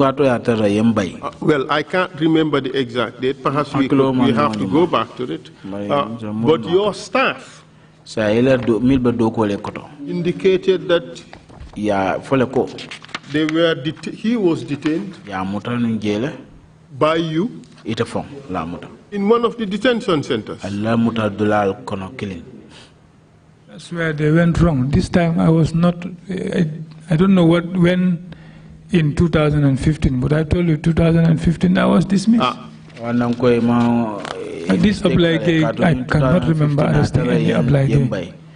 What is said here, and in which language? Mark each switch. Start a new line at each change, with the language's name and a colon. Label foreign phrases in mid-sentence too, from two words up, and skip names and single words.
English: well, I can't remember the exact date. Perhaps we have to go back to it. But your staff indicated that
Mandingo: Ya foleko.
English: They were he was detained.
Mandingo: Ya muta njele.
English: By you.
Mandingo: Ite fong la muta.
English: In one of the detention centers.
Mandingo: La muta dulal kono killing.
English: That's where they went wrong. This time I was not. I don't know when in 2015, but I told you 2015 I was dismissed. This Ablage, I cannot remember arresting any Ablage.